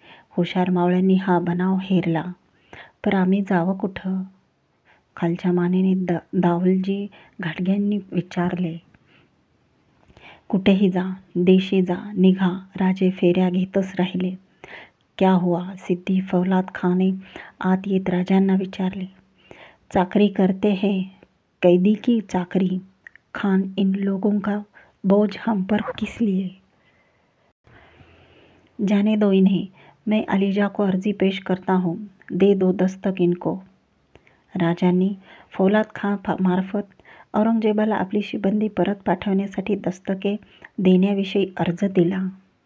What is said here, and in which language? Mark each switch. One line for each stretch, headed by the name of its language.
Marathi: हुशार मावळ्यांनी हा बनाव हेरला. पर आम्ही जावं कुठं? खालच्या मानेने दाऊलजी घाटग्यांनी विचारले. कुठेही जा, देशी जा, निघा. राजे फेऱ्या घेतच राहिले.
Hindi: क्या हुआ?
Marathi: सिद्दी फौलाद खां ने आत येत राजांना विचारले.
Hindi: चाकरी करते हैं, कैदी की चाकरी. खान, इन लोगों का बोझ हम पर किस लिए? जाने दो इन्हें, मैं अलीजा को अर्जी पेश करता हूँ. दे दो दस्तक इनको.
Marathi: राजांनी फौलाद खां मार्फत औरंगजेबाला आपली शिबंदी परत पाठवण्यासाठी दस्तके देण्याविषयी अर्ज दिला.